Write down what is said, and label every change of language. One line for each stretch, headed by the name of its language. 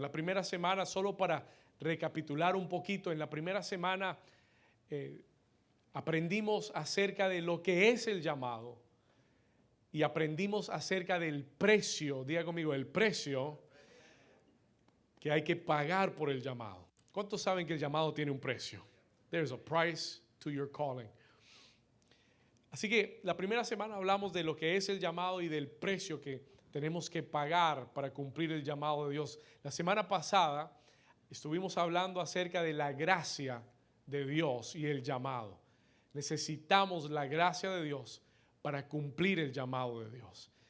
Spanish: La primera semana, solo para recapitular un poquito, en la primera semana aprendimos acerca de lo que es el llamado y aprendimos acerca del precio, diga conmigo, el precio que hay que pagar por el llamado. ¿Cuántos saben que el llamado tiene un precio?
English: There's a price to your calling.
Spanish: Así que la primera semana hablamos de lo que es el llamado y del precio que tenemos que pagar para cumplir el llamado de Dios. La semana pasada estuvimos hablando acerca de la gracia de Dios y el llamado. Necesitamos la gracia de Dios para cumplir el llamado de Dios.